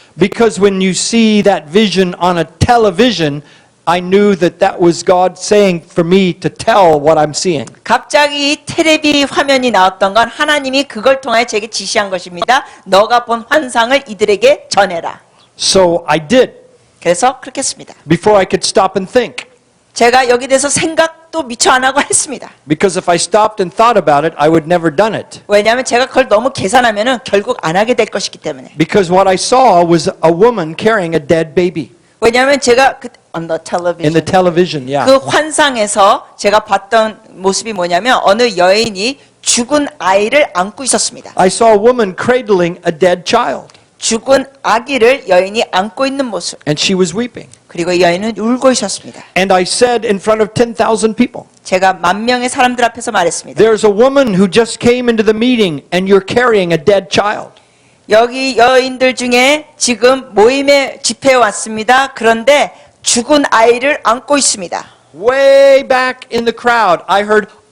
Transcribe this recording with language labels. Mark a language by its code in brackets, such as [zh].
[en] Because when you see that vision on a television, I knew that that was God saying for me to tell what I'm seeing. [ko] 갑자기 테레비 화면이 나왔던 건 하나님이 그걸 통하여 제게 지시한 것입니다. 너가 본 환상을 이들에게 전해라. [en] So I did, [ko] 그래서 그렇게 했습니다. [en] before I could stop and think. [ko] 제가 여기 대해서 생각도 미처 안 하고 했습니다. [en] Because if I stopped and thought about it, I would never done it. [ko] 왜냐하면 제가 그걸 너무 계산하면은 결국 안 하게 될 것이기 때문에. [en] Because what I saw was a woman carrying a dead baby. [ko] 왜냐하면 제가 [en] on the television. In the television, yeah. [ko] 그 환상에서 제가 봤던 모습이 뭐냐면 어느 여인이 죽은 아이를 안고 있었습니다. [en] I saw a woman cradling a dead child. [ko] 죽은 아기를 여인이 안고 있는 모습. [en] And she was weeping. [ko] 그리고 이 여인은 울고 있었습니다. [en] And I said in front of 10,000 people, [ko] 제가 10,000명의 사람들 앞에서 말했습니다. [en] there's a woman who just came into the meeting and you're carrying a dead child. [ko] 여기 여인들 중에 지금 모임에 집회에 왔습니다. 그런데 죽은 아이를 안고 있습니다. [en] Way back in the crowd, I heard,